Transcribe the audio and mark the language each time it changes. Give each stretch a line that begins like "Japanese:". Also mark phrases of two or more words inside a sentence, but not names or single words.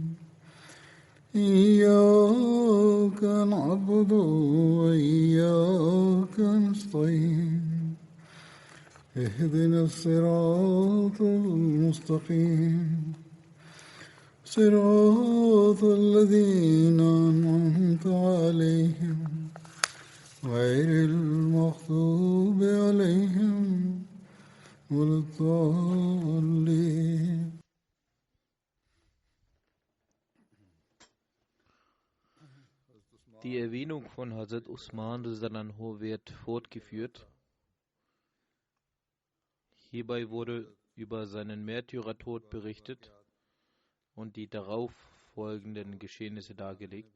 Arabic: إياك نعبد وإياك نستعين اهدنا الصراط المستقيم صراط الذين أنعمت عليهم غير المغضوب عليهم ولا الضالين.
German: Die Erwähnung von Hazrat Usman radhiyallahu wird fortgeführt. Hierbei wurde über seinen Märtyrertod berichtet und die darauf folgenden Geschehnisse dargelegt.